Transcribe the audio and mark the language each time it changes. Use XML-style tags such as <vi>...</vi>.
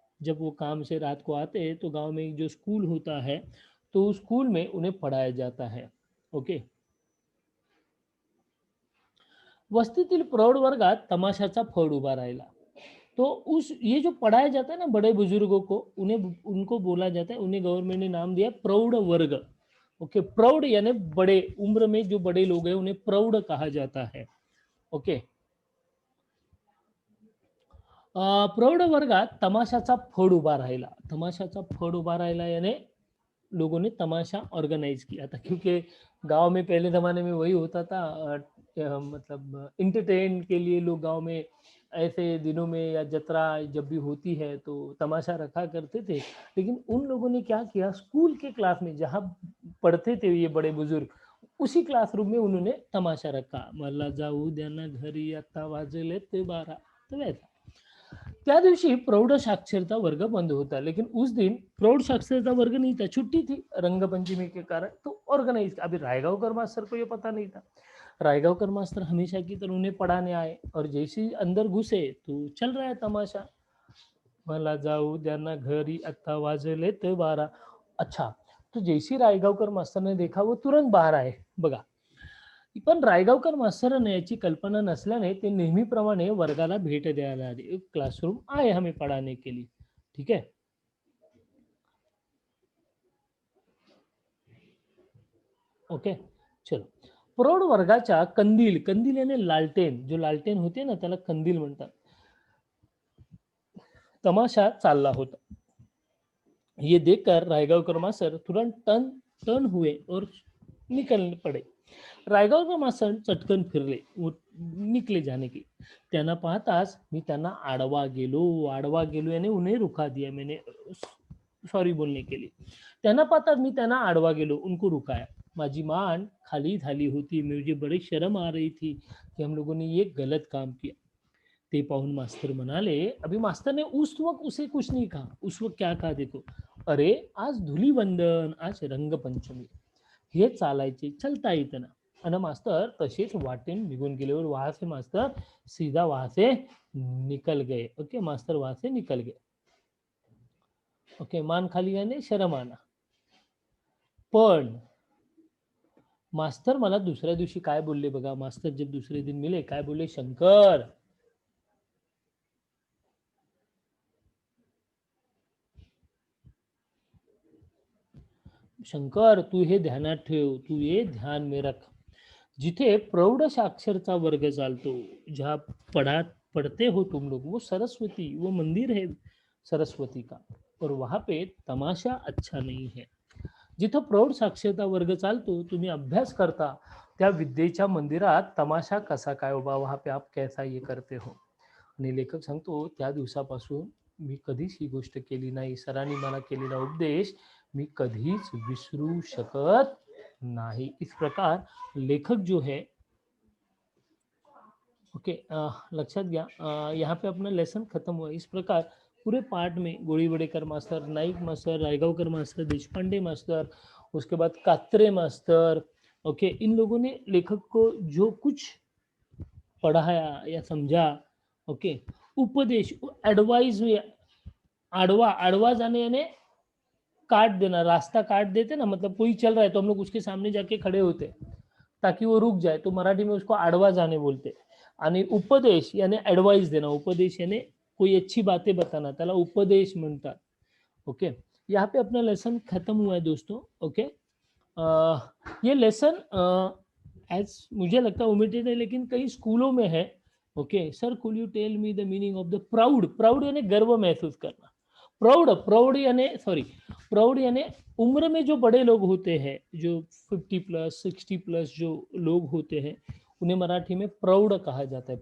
<hi>जब वो काम से रात को आते हैं तो गांव में जो स्कूल होता है, तो उस स्कूल में उन्हें पढ़ाया जाता है.</hi> <mr>ओके, वस्तीतील प्रौढ वर्गात तमाशाचा फड उभा राहिला.</mr> <hi>तो उस ये जो पढ़ाया जाता है ना बड़े बुजुर्गों को, उन्हें उनको बोला जाता है, उन्हें गवर्नमेंट ने नाम दिया प्रौढ़ वर्ग. ओके, प्रौढ़ यानी बड़े उम्र में जो बड़े लोग हैं उन्हें प्रौढ़ कहा जाता है.</hi> <mr>ओके, प्रौढ वर्गात तमाशाचा फड उभा राहिला.</mr> <hi>तमाशाचा फड उभा राहिला यानी लोगों ने तमाशा ऑर्गेनाइज किया था, क्योंकि गांव में पहले ज़माने में वही होता था. मतलब इंटरटेन के लिए लोग गांव में ऐसे दिनों में या जत्रा जब भी होती है तो तमाशा रखा करते थे. लेकिन उन लोगों ने क्या किया, स्कूल के क्लास में जहाँ पढ़ते थे ये बड़े बुजुर्ग, उसी क्लासरूम में उन्होंने तमाशा रखा.</hi> <mr>मला जाऊ द्या ना घरी, आता वाजले ते 12.</mr> <hi>तो वैसा</hi> <mr>त्या दिवशी प्रौढ़ साक्षरता वर्ग बंद होता,</mr> <hi>लेकिन उस दिन प्रौढ़ साक्षरता वर्ग नहीं था, छुट्टी थी रंगपंचमी के कारण. तो ऑर्गेनाइज, अभी रायगावकर मास्टर को ये पता नहीं था. रायगावकर मास्टर हमेशा की तरह उन्हें पढ़ाने आए और जैसे ही अंदर घुसे तो चल रहा है तमाशा.</hi> <mr>मला जाऊ द्या ना घरी, आता वाजले ते 12.</mr> <hi>अच्छा, तो जैसे रायगावकर मास्टर ने देखा वो तुरंत बाहर आए.</hi> <mr>बघा, पण रायगावकर मास्तरांना याची कल्पना नसल्याने ते नेहमीप्रमाणे वर्गाला भेट द्यायला आले.</mr> <hi>एक क्लासरूम आए हमें पढ़ाने के लिए, ठीक है. ओके, चलो.</hi> <mr>प्रौढ वर्गाच्या कंदील, कंदील</mr> <hi>याने लालटेन, जो लालटेन होते ना</hi> <mr>त्याला कंदील म्हणतात, तमाशा चालला होता.</mr> <hi>ये देखकर रायगावकर मास्टर तुरंत टर्न टर्न हुए और निकल पड़े.</hi> <mr>रायगावकर मास्तर चटकन फिरले व निकले जाने की. त्यांना पाहताच मी त्यांना आडवा गेलो</mr> <hi>यानी उन्हें रुका दिया मैंने, सॉरी बोलने के लिए.</hi> <mr>त्यांना पाहताच मी त्यांना आडवा गेलो,</mr> <hi>उनको रुकाया.</hi> <mr>माझी मान खाली झाली होती.</mr> <hi>मुझे बड़ी शर्म आ रही थी कि हम लोगों ने ये गलत काम किया.</hi> <mr>ते पाहून मास्तर म्हणाले,</mr> <hi>अभी मास्तर ने उस वक्त उसे कुछ नहीं कहा. उस वक्त क्या कहा देखो, अरे आज धुलीवंदन, आज रंगपंचमी,</hi> <mr>हे चालायचे,</mr> <hi>चलता येतं ना.</hi> <mr>आणि मास्तर तसेच वाटेन निघून गेले</mr> <hi>और वहां से मास्तर सीधा वहां से निकल गए. ओके, मास्तर वहां से निकल गए.</hi> <mr>ओके, मान खाली</mr> <hi>याने शरम आना.</hi> <mr>पण मास्तर मला दुसऱ्या दिवशी काय बोलले बघा.</mr> <hi>मास्तर जब दुसरे दिन मिले</hi> <mr>काय बोलले, शंकर शंकर तू हे ध्यानात ठेव,</mr> <hi>तू ये ध्यान में रख,</hi> <mr>जिथे प्रौढ साक्षरचा वर्ग चालतो,</mr> <hi>जहाँ पढ़ते हो तुम लोग, वो सरस्वती, वो मंदिर है सरस्वती का, और वहां पे तमाशा अच्छा नहीं है.</hi> <mr>जिथं प्रौढ साक्षरता वर्ग चालतो, तुम्ही अभ्यास करता, त्या विद्येच्या मंदिरात तमाशा कसा काय उभा,</mr> <hi>वहां पे आप कैसा ये करते हो.</hi> <mr>आणि लेखक सांगतो, त्या दिवसापासून मी कधीच ही गोष्ट केली नाही. सरांनी मला केलेला उपदेश मी कधीच विसरू शकत नहीं.</mr> <hi>इस प्रकार लेखक जो है, ओके,</hi> <mr>लक्षात घ्या,</mr> <hi>यहाँ पे अपना लेसन खत्म हुआ. इस प्रकार पूरे पार्ट में गोळीवडेकर master, Naik master, Raigaonkar master, Deshpande master, उसके बाद कात्रे मास्टर, ओके, इन लोगों ने लेखक को जो कुछ पढ़ाया या समझा, ओके, उपदेश, एडवाइस, आड़वा आड़वा जाने यानी काट देना, रास्ता काट देते ना, मतलब कोई चल रहा है तो हम लोग उसके सामने जाके खड़े होते ताकि वो रुक जाए, तो मराठी में उसको आडवा जाने बोलते. आणि उपदेश यानी एडवाइस देना, उपदेश यानी कोई अच्छी बातें बताना,</hi> <mr>त्याला उपदेश म्हणतात.</mr> <hi>ओके, यहाँ पे अपना लेसन खत्म हुआ है दोस्तों. ओके, ये लेसन एज मुझे लगता है ओमिटेड है, लेकिन कई स्कूलों में है.</hi> <en>Okay, sir could you tell me the meaning of the proud.</en> <hi>Proud यानी गर्व महसूस करना. प्रौढ़ यानी सॉरी, प्रौढ़ यानी उम्र में जो बड़े लोग होते हैं, जो 50+ 60+ जो लोग होते हैं, उन्हें मराठी में प्रौढ़ कहा जाता है.</hi>